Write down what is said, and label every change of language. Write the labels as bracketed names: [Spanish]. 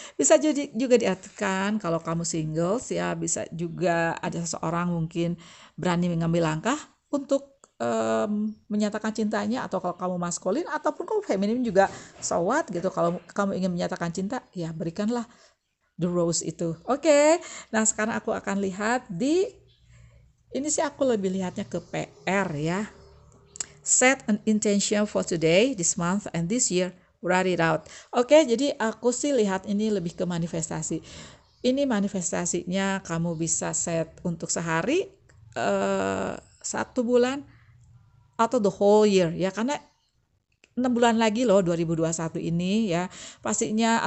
[Indonesian] Bisa juga diartikan kalau kamu singles ya, bisa juga ada seseorang mungkin berani mengambil langkah untuk menyatakan cintanya, atau kalau kamu maskulin ataupun kamu feminin juga [English] so what [Indonesian] gitu. Kalau kamu ingin menyatakan cinta ya, berikanlah [English] the rose [Indonesian] itu. Oke. Nah, sekarang aku akan lihat ini sih aku lebih lihatnya ke PR ya. [English] Set an intention for today, this month, and this year. Write it out. [Indonesian] Oke, jadi aku sih lihat ini lebih ke manifestasi. Ini manifestasinya kamu bisa set untuk sehari, 1 bulan, atau [English] the whole year [Indonesian] ya, karena 6 bulan lagi loh 2021 ini ya pastinya.